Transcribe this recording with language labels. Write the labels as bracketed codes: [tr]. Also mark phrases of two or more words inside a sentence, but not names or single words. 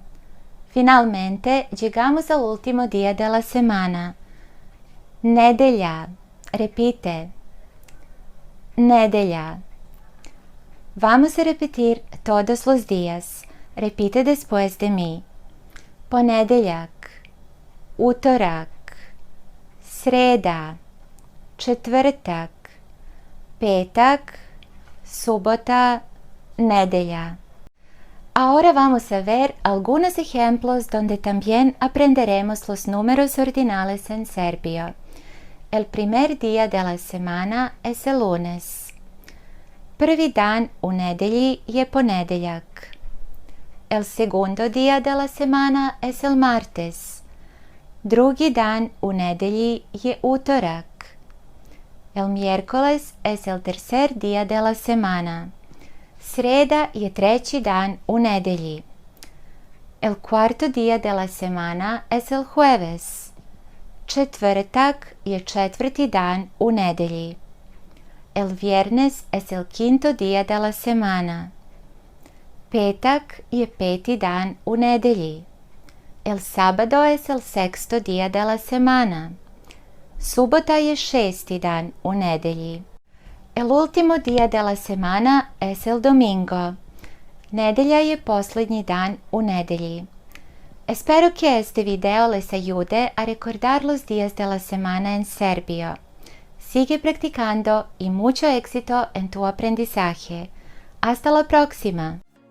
[es] Finalmente llegamos al último día de la semana. [sr] Nedelja. Repite. Nedelja. [es] Vamos a repetir todos los días. Repite después de mí. [sr] Ponedeljak. Utorak. Sreda. Četvrtak. Petak. Subota, nedelja. [es] Ahora vamos a ver algunos ejemplos donde también aprenderemos los números ordinales en serbio. El primer día de la semana es el lunes. [sr] Prvi dan u nedelji je ponedeljak. [es] El segundo día de la semana es el martes. [sr] Drugi dan u nedelji je utorak. [es] El miércoles es el tercer día de la semana. [sr] Sreda je treći dan u nedelji. [es] El cuarto día de la semana es el jueves. [sr] Četvrtak je četvrti dan u nedelji. [es] El viernes es el quinto día de la semana. [sr] Petak je peti dan u nedelji. [es] El sábado es el sexto día de la semana. [sr] Subota je šesti dan u nedelji. [es] El último día de la semana es el domingo. [sr] Nedelja je posljednji dan u nedelji. [es] Espero que este video les ayude a recordar los días de la semana en serbio. Sigue practicando y mucho éxito en tu aprendizaje. Hasta la próxima.